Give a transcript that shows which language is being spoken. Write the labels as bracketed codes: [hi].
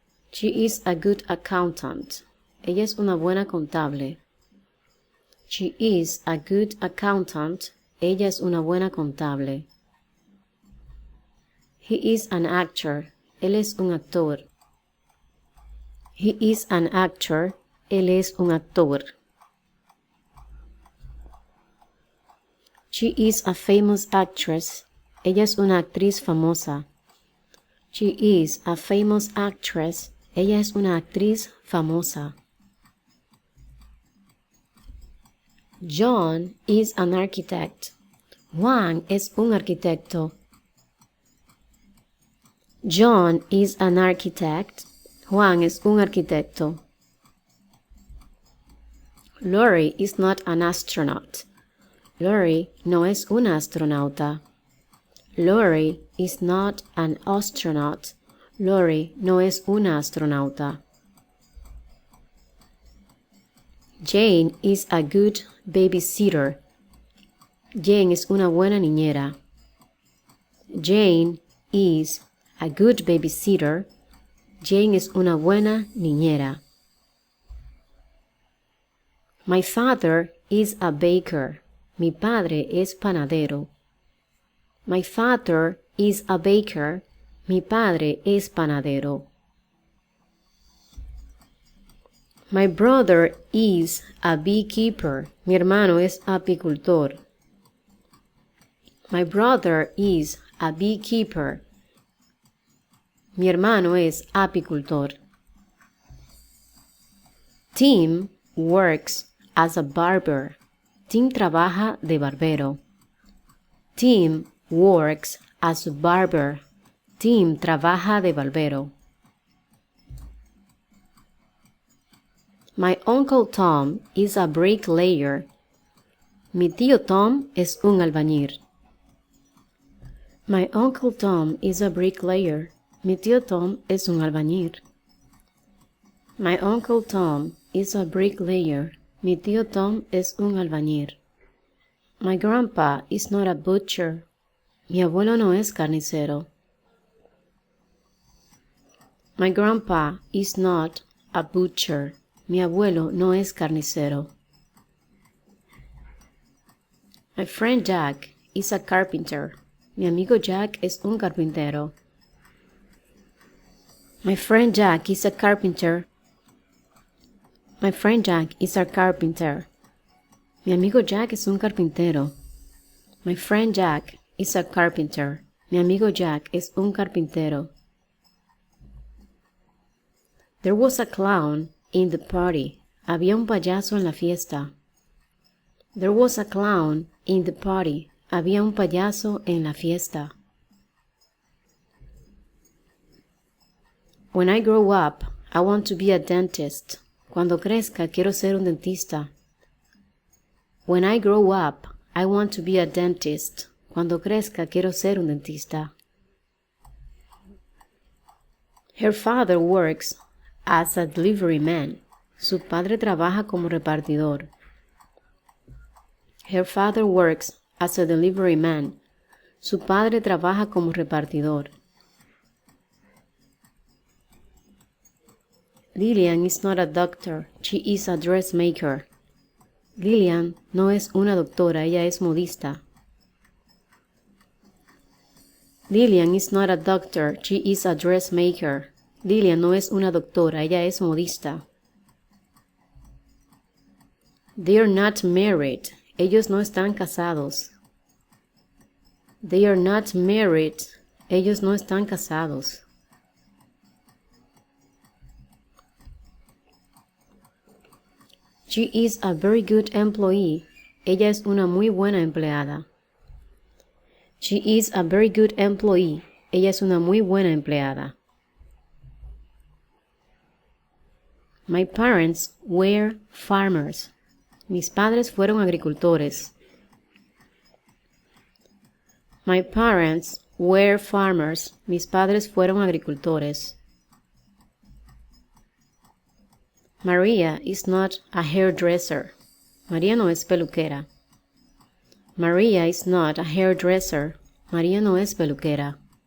[en] She is a good accountant. [es] Ella es una buena contable. [en] She is a good accountant. [es] Ella es una buena contable. [en] He is an actor. [es] Él es un actor. [en] He is an actor. [es] Él es un actor. [en] She is a famous actress. [es] Ella es una actriz famosa. [en] She is a famous actress. [es] Ella es una actriz famosa. [en] John is an architect. [es] Juan es un arquitecto. [en] John is an architect. [es] Juan es un arquitecto. [en] Lori is not an astronaut. [es] Lori no es una astronauta. [en] Lori is not an astronaut. [es] Lori no es una astronauta. [en] Jane is a good babysitter. [es] Jane es una buena niñera. [en] Jane is a good babysitter. [es] Jane es una buena niñera. [en] My father is a baker. [es] Mi padre es panadero. [en] My father is a baker. [es] Mi padre es panadero. [en] My brother is a beekeeper. [es] Mi hermano es apicultor. [en] My brother is a beekeeper. [es] Mi hermano es apicultor. [en] Tim works as a barber. [es] Tim trabaja de barbero. [en] Tim works as a barber. [es] Tim trabaja de barbero. [en] My uncle Tom is a bricklayer. [es] Mi tío Tom es un albañil. [en] My uncle Tom is a bricklayer. [es] Mi tío Tom es un albañil. [en] My uncle Tom is a bricklayer. [es] Mi tío Tom es un albañil. [en] My grandpa is not a butcher. [es] Mi abuelo no es carnicero. [en] My grandpa is not a butcher. [es] Mi abuelo no es carnicero. [en] My friend Jack is a carpenter. [es] Mi amigo Jack es un carpintero. [en] My friend Jack is a carpenter. My friend Jack is a carpenter. [es] Mi amigo Jack es un carpintero. [en] My friend Jack is a carpenter. [es] Mi amigo Jack es un carpintero. [en] There was a clown in the party. [es] Había un payaso en la fiesta. [en] There was a clown in the party. [es] Había un payaso en la fiesta. [en] When I grow up, I want to be a dentist. [es] Cuando crezca, quiero ser un dentista. [en] When I grow up, I want to be a dentist. [es] Cuando crezca, quiero ser un dentista. [en] Her father works as a delivery man. [es] Su padre trabaja como repartidor. [en] Her father works as a delivery man. [es] Su padre trabaja como repartidor. [en] Lillian is not a doctor. She is a dressmaker. [es] Lillian no es una doctora, ella es modista. [en] Lillian is not a doctor. She is a dressmaker. [es] Lillian no es una doctora, ella es modista. [en] They are not married. [es] Ellos no están casados. [en] They are not married. [es] Ellos no están casados. [en] She is a very good employee. [es] Ella es una muy buena empleada. [en] She is a very good employee. [es] Ella es una muy buena empleada. [en] My parents were farmers. [es] Mis padres fueron agricultores. [en] My parents were farmers. [es] Mis padres fueron agricultores. [en] Maria is not a hairdresser. [es] María no es peluquera. [en] Maria is not a hairdresser. [es] María no es peluquera.